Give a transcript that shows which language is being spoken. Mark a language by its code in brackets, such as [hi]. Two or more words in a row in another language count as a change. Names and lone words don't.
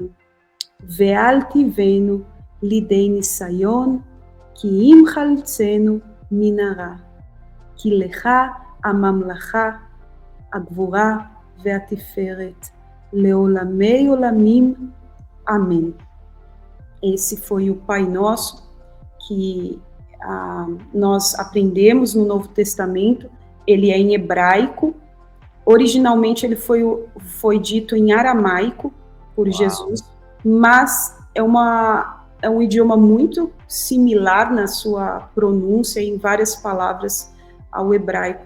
[he] ואל תיבנו לידי ניסיון, כי אם חלצנו מן הרע. כי לך הממלכה, הגבורה והתפארת, לעולמי עולמים, אמן. [pt] Esse foi o Pai Nosso que nós aprendemos no Novo Testamento. Ele é em hebraico. Originalmente ele foi dito em aramaico por Jesus, mas é um idioma muito similar na sua pronúncia em várias palavras ao hebraico.